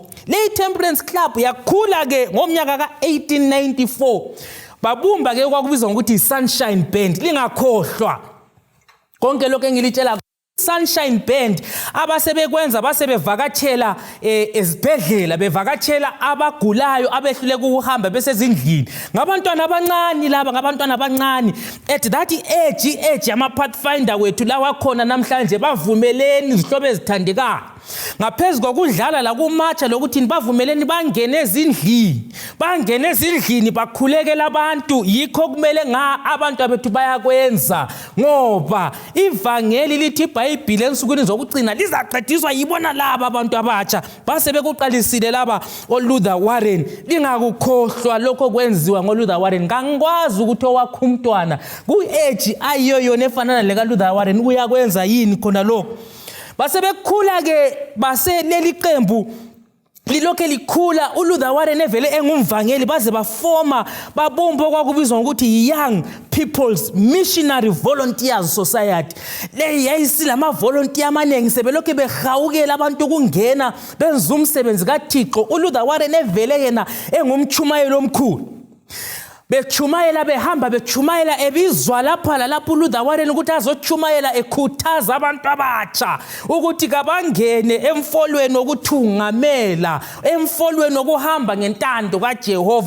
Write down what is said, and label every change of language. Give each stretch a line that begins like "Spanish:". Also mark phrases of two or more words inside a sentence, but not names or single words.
North Ndebele: Le Temperance Club yakhula ke ngomnyaka ka1894 babumba ke kwakubizwa ngokuthi Sunshine Band. Lingakhohlwa konke lokho engilitshela Sunshine Band abasebekwenza basebevakatshela ezibhedlela, bevakatshela abagulayo abehluleka ukuhamba besezindlini, ngabantwana abancane laba, ngabantwana abancane
English: at that age
North Ndebele: ama pathfinder wethu lawa khona namhlanje bavumeleni izihlobo ezithandekayo ngaphezulu kokudlala la kumatsha lokuthi bavumeleni bangene ezindlini bakhulekela abantu. Yikho kumele abantu abethu bayakwenza ngoba ivangeli lithi iBhayibheli ensukwini zokugcina lizaqediswa yibona laba abantu abatsha basebekuqalisile laba oLuther Warren. Lingakukhohlwa lokho kwenziwa ngoLuther Warren. Ngangikwazi ukuthi owakho umntwana ku-age ayiyo yona efanana lekaLuther Warren uyakwenza yini khona lokho. Basebekhula ke baseleli qembu lilokho likhula, uLuther Warren evele engumvangeli baze bafoma babumba okwakubizwa ngokuthi Young People's Missionary Volunteers Society. Le yayisilama volunteer amaningi sebelokho behawukela abantu ukungena benza umsebenzi kaThixo. uLuther Warren evele yena engumchumayeli omkhulu, bechumayela behamba bechumayela ebizwa lapha lalapho uLuther Warren ukuthi azochumayela ekhuthaza abantu abatsha ukuthi kabangene emfolweni wokuthungamela, emfolweni wokuhamba ngentando kaJehova.